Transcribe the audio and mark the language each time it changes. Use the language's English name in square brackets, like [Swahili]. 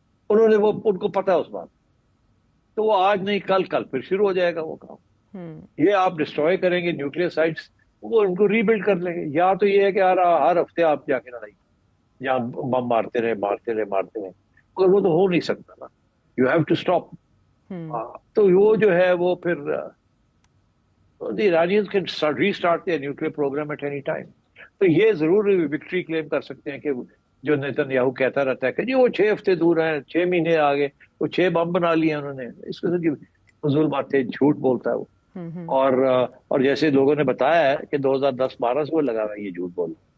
[Urdu] انہوں نے وہ ان کو پتا ہے اس بات، تو وہ آج نہیں کل پھر شروع ہو جائے گا وہ کام. یہ آپ ڈسٹروائے کریں گے نیوکلیئر سائٹس، وہ ان کو ری بلڈ کر لیں گے. یا تو یہ ہے کہ ہر ہفتے آپ جا کے لڑائی جہاں بم مارتے رہے مگر وہ تو ہو نہیں سکتا نا. [English] You have to stop. [Urdu] تو وہ جو ہے وہ پھر [English] the Iranians can restart their nuclear program at any time. [Urdu] تو یہ ضرور وکٹری کلیم کر سکتے ہیں کہ جو نیتن یاہو کہتا رہتا ہے کہ جی وہ 6 ہفتے دور ہیں، 6 مہینے آگے، وہ 6 بم بنا لیے انہوں نے. اس قسم کی فضول باتیں، جھوٹ بولتا ہے وہ. اور جیسے لوگوں نے بتایا ہے کہ 2010-12 سے وہ لگا ہوا ہے یہ جھوٹ بول.